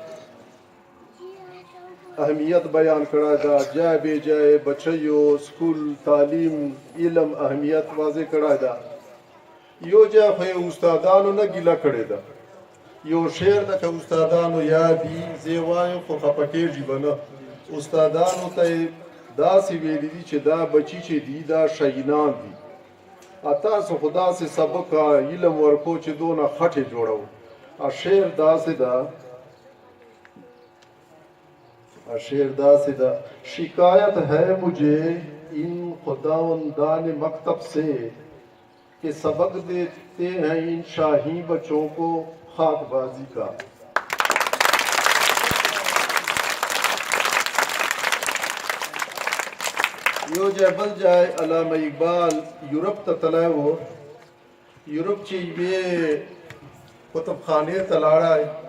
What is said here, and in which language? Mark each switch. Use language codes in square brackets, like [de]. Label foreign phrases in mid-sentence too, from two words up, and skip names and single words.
[ps] اهمیت بیان کړی ده جای بې جای بچیو سکول تعلیم علم اهمیت واضح کړی ده یو ځای خو یې استادانو نه ګیله کړې ده یو شعر ده که استادانو یادي زه یې وایم خو خفه کېږي به نه استادانو ته یې داسې ویلي دي چې دا بچي چې دي دا شهینان دي تاسو خو داسې سبق علم ورکو چې دونه خټې جوړو شعر داسې ده [ur] شکایت ہے مجھے ان خداوندان مکتب سے کہ سبق دیتے ہیں ان شاہی بچوں کو خاک بازی کا [ps] یو ځای بل ځای علامه اقبال یورپ ته تللی و یورپ چې یوې کتابخانې ته لاړی